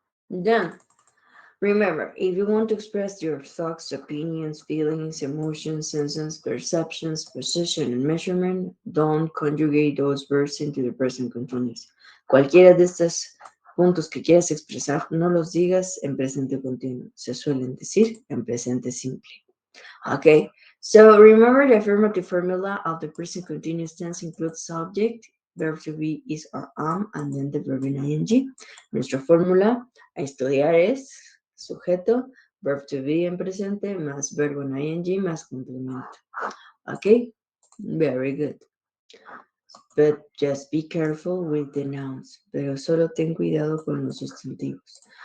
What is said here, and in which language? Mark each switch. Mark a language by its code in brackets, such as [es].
[en] Then, remember, if you want to express your thoughts, opinions, feelings, emotions, senses, perceptions, position, and measurement, don't conjugate those verbs into the present continuous. [es] Cualquiera de estos puntos que quieras expresar, no los digas en presente continuo. Se suelen decir en presente simple. [en] Okay, so remember the affirmative formula of the present continuous tense includes subject, verb to be is or am, and then the verb in ing. [es] Nuestra fórmula a estudiar es sujeto, verb to be en presente, más verbo en ing, más complemento. [en] Okay, very good. But just be careful with the nouns, [es] pero solo ten cuidado con los sustantivos.